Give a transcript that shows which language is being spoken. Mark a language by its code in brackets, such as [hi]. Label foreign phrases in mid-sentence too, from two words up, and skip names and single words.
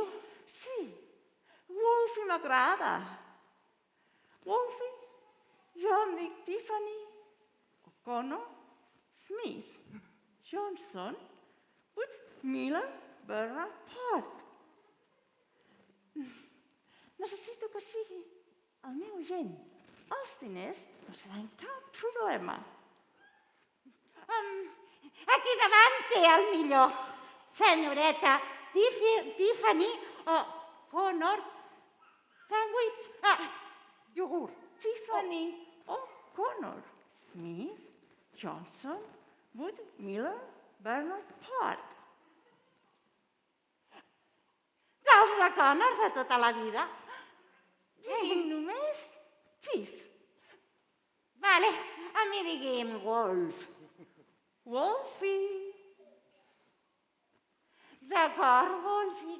[ca] Sí, Wolfie m'agrada. Wolfie, jo em dic Tiffany O'Connor Smith, Johnson, Wood, Miller, Bernard, Park. Necessito que sigui el meu gent. Els diners no seran cap problema. Aquí davant té el millor. Senyoreta Tiffany O'Connor Sandwich iogurt. Tiffany O'Connor, Smith, Johnson, Wood, Miller, Bernard, Park. Dels O'Connor de tota la vida. Digui'm només Tiff. Vale, a mi digui'm Wolf. Wolfie. D'acord, Wolfie.